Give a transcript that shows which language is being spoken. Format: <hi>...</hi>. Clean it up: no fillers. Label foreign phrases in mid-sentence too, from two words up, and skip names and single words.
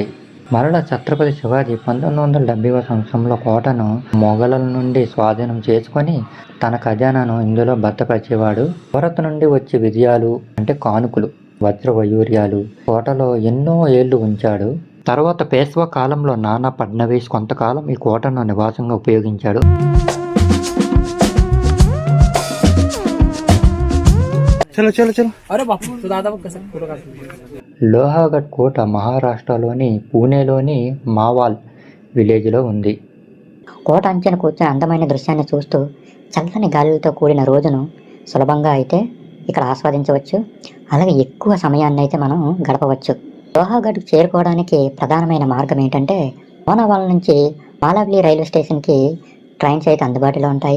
<te>మరలా ఛత్రపతి శివాజీ 1970వ సంవత్సరంలో కోటను మొఘలుల నుండి స్వాధీనం చేసుకొని తన ఖజానాను ఇందులో భద్రపరిచేవాడు. భారత్ నుండి వచ్చే విజయాలు అంటే కానుకలు, వజ్ర వైడూర్యాలు కోటలో ఎన్నో ఏళ్లు ఉంచాడు. తర్వాత పేష్వా కాలంలో నానా ఫడ్నవీస్ కొంతకాలం ఈ కోటను నివాసంగా ఉపయోగించాడు.</te> <mr>चलो चलो चलो. अरे बापू तो दादा बघ कसं फोटो काढतो.</mr> <te>లోహాగఢ్ కోట మహారాష్ట్రలోని పూణేలోని మావాల్ విలేజ్లో ఉంది. కోట అంచున కూర్చొని అందమైన దృశ్యాన్ని చూస్తూ చల్లని గాలులతో కూడిన రోజును సులభంగా అయితే ఇక్కడ ఆస్వాదించవచ్చు. అలాగే ఎక్కువ సమయాన్ని అయితే మనం గడపవచ్చు. లోహాగఢ్కు చేరుకోవడానికి ప్రధానమైన మార్గం ఏంటంటే లోనావాల నుంచి మాలావలి</te> <en>railway station</en> <te>ట్రైన్స్ అయితే అందుబాటులో ఉంటాయి.</te>